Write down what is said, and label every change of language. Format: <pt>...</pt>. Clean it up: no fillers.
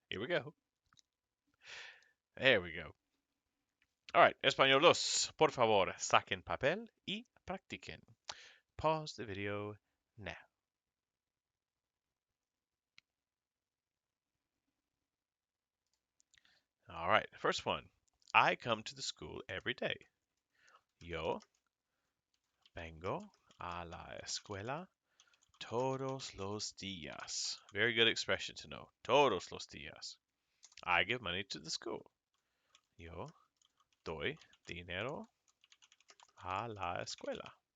<en>Here we go. There we go. All right,</en> <es>españolos, por favor, saquen papel y practiquen.</es> <en>Pause the video now. All right, first one. I come to the school every day.</en> <es>Yo vengo a la escuela todos los días.</es> <en>Very good expression to know.</en> <es>Todos los días.</es> <en>I give money to the school.</en> <es>Yo doy dinero a la escuela.</es>